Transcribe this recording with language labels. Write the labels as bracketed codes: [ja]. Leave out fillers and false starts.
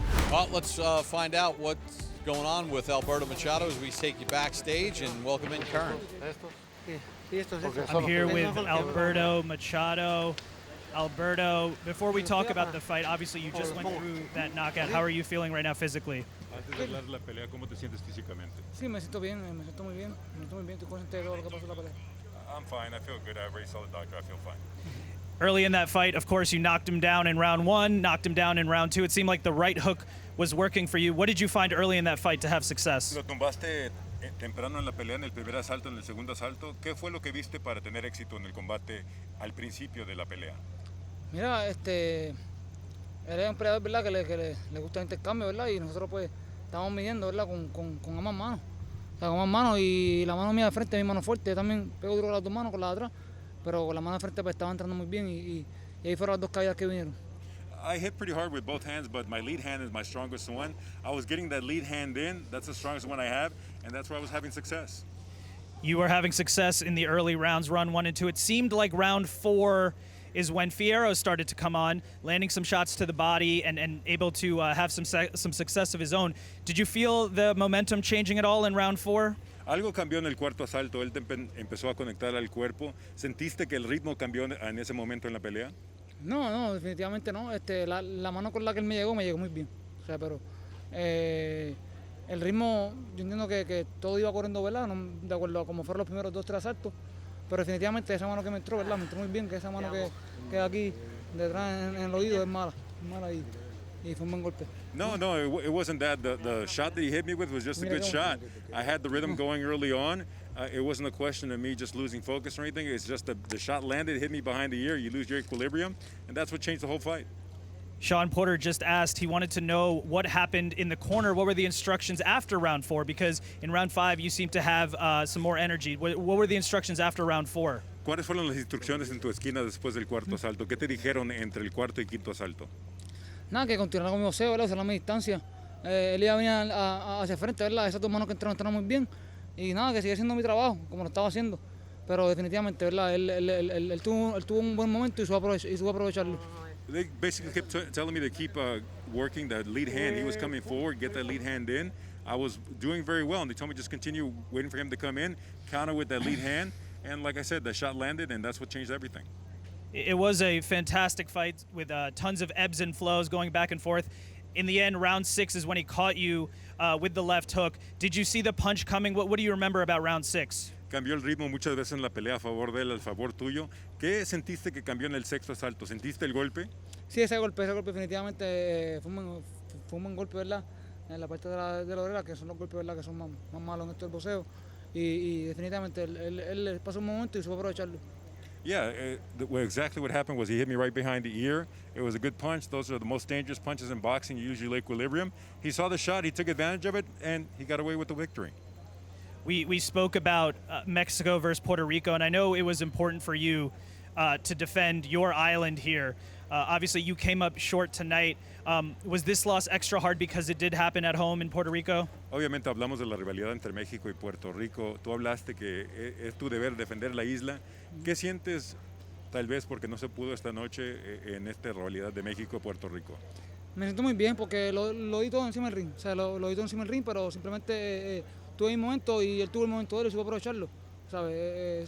[en] Well, let's find out what's going on with Alberto Machado as we take you backstage and welcome in Kern. I'm here with Alberto Machado. Alberto, before we talk about the fight, obviously you just went through that knockout. How are you feeling right now physically? [es] Antes de hablar de la pelea, ¿cómo te sientes físicamente? Sí, me siento bien, estoy muy bien, estoy consciente de todo lo que pasó en la pelea. [en] I'm fine. I feel good. I already saw the doctor. I feel fine. Early in that fight, of course, you knocked him down in round 1, knocked him down in round 2. It seemed like the right hook was working for you. What did you find early in that fight to have success? [es] Lo tumbaste temprano en la pelea, en el primer asalto, en el segundo asalto. ¿Qué fue lo que viste para tener éxito en el combate al principio de la pelea? Mira, él es un peleador, ¿verdad? Que le gusta el intercambio, ¿verdad? Y nosotros pues estamos midiendo, ¿verdad? Con ambas manos. O sea, con ambas manos, y la mano mía de frente es mi mano fuerte. Yo también pego duro con las dos manos, con la de atrás, pero con la mano de frente pues estaba entrando muy bien y ahí fueron las dos caídas que vinieron. [en] I hit pretty hard with both hands, but my lead hand is my strongest one. I was getting that lead hand in. That's the strongest one I have, and that's where I was having success. You were having success in the early rounds, round 1 and 2. It seemed like round 4 is when Fierro started to come on, landing some shots to the body and able to have some success of his own. Did you feel the momentum changing at all in round 4? [es] Algo cambió en el cuarto asalto. Él empezó a conectar al cuerpo. ¿Sentiste que el ritmo cambió en ese momento en la pelea? No, definitivamente no. La mano con la que él me llegó muy bien. O sea, pero el ritmo, yo entiendo que todo iba corriendo, ¿verdad? No, de acuerdo a como fueron los primeros 2-3 asaltos. Pero definitivamente esa mano que me entró, ¿verdad? Me entró muy bien, que esa mano que aquí detrás en el oído es mala y fue un buen golpe. [en] No, it wasn't that. The shot that he hit me with was just a good shot. I had the rhythm going early on. It wasn't a question of me just losing focus or anything. It's just the shot landed, hit me behind the ear. You lose your equilibrium, and that's what changed the whole fight. Sean Porter just asked, he wanted to know what happened in the corner. What were the instructions after round 4? Because in round 5, you seem to have some more energy. What were the instructions after round 4? [es] ¿Cuáles fueron las instrucciones en tu esquina después del cuarto asalto? ¿Qué te dijeron entre el cuarto y quinto asalto? Nada, que continuar con mi boxeo, ¿verdad? Usar la distancia. Él iba a venir hacia frente, ¿verdad? Esas dos manos que entraron muy bien. Y nada, que sigue haciendo mi trabajo, como lo estaba haciendo. Pero definitivamente, ¿verdad? Él tuvo un buen momento y supo aprovecharlo. [en] They basically kept telling me to keep working that lead hand. He was coming forward, get that lead hand in. I was doing very well, and they told me just continue waiting for him to come in, counter with that lead hand. And like I said, the shot landed, and that's what changed everything. It was a fantastic fight with tons of ebbs and flows going back and forth. In the end, round 6 is when he caught you with the left hook. Did you see the punch coming? What do you remember about round 6? [es] Cambió el ritmo muchas veces en la pelea a favor de él, a favor tuyo. ¿Qué sentiste que cambió en el sexto asalto? ¿Sentiste el golpe? Sí, ese golpe definitivamente fue un buen golpe, ¿verdad? En la parte de la oreja, que son los golpes, ¿verdad? Que son más malos en esto del boxeo. Y definitivamente él pasó un momento y supo aprovecharlo. [en] Yeah, exactly what happened was he hit me right behind the ear. It was a good punch. Those are the most dangerous punches in boxing. You usually equilibrium. He saw the shot, he took advantage of it, and he got away with the victory. We spoke about Mexico versus Puerto Rico, and I know it was important for you to defend your island here. Obviously, you came up short tonight. Was this loss extra hard because it did happen at home in Puerto Rico? [es] Obviamente hablamos de la rivalidad entre México y Puerto Rico. Tú hablaste que es tu deber defender la isla. ¿Qué sientes tal vez porque no se pudo esta noche en esta rivalidad de México y Puerto Rico? Me siento muy bien porque lo di todo encima del ring. O sea, lo di todo encima del ring, pero simplemente tuve mi momento y él tuvo el momento de él y supo aprovecharlo. ¿Sabes?